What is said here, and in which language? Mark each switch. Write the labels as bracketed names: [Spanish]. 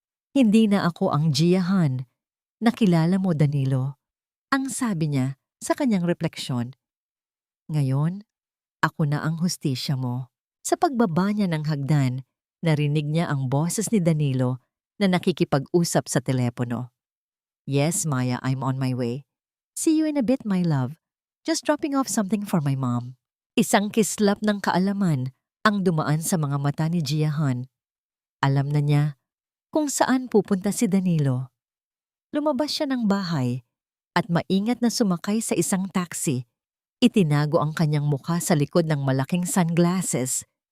[Filipino] Hindi na ako ang Gian. Nakilala mo, Danilo. Ang sabi niya sa kanyang refleksyon. Ngayon, ako na ang hustisya mo. Sa pagbaba niya ng hagdan, narinig niya ang boses ni Danilo na nakikipag-usap sa telepono. [English] Yes, Maya, I'm on my way. See you in a bit, my love. Just dropping off something for my mom. [Filipino] Isang kislap ng kaalaman ang dumaan sa mga mata ni Gian. Alam na niya kung saan pupunta si Danilo. Lumabas siya ng bahay at maingat na sumakay sa isang taxi. Itinago ang kanyang mukha sa likod ng malaking sunglasses.